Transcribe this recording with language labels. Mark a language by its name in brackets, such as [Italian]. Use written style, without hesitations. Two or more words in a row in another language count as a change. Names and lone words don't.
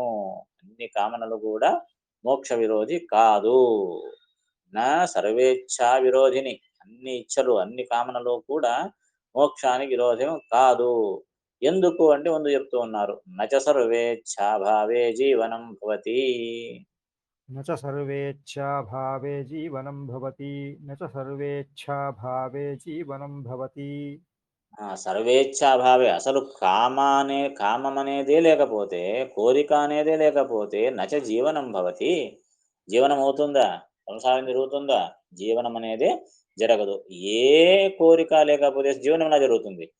[Telugu] అన్ని కామనలు కూడా మోక్ష విరోధి కాదు. నా సర్వేచ్ఛా విరోధిని, అన్ని ఇచ్చలు, అన్ని కామనలు కూడా మోక్షానికి విరోధం కాదు. ఎందుకు అంటే ముందు చెప్తూ ఉన్నారు, [Sanskrit] नच सर्वेच्छाभावे जीवनं भवति, न च सर्वेच्छाभावे जीवनं भवति, न च सर्वेच्छाभावे जीवनं भवति. [Telugu] సర్వేచ్ఛాభావే, అసలు కామం అనేదే లేకపోతే, కోరిక అనేదే లేకపోతే [Sanskrit] नच जीवनं भवति, [Telugu] జీవనం అవుతుందా? సంసారం జరుగుతుందా? జీవనం అనేదే జరగదు. ఏ కోరిక లేకపోతే జీవనం ఎలా జరుగుతుంది?